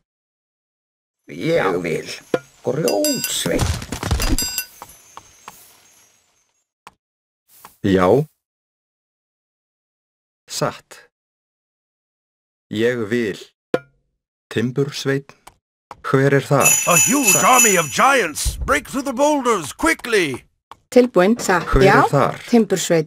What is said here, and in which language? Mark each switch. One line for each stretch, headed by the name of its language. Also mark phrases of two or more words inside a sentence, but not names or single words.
Icelandic: Grjótsveit. Já. Satt. Ég vil. Timbursveit. Hver er þar?
English: A huge army of giants! Break through the boulders, quickly!
Icelandic: Tilbúin. Satt. Hver Já. er þar? Timbursveit.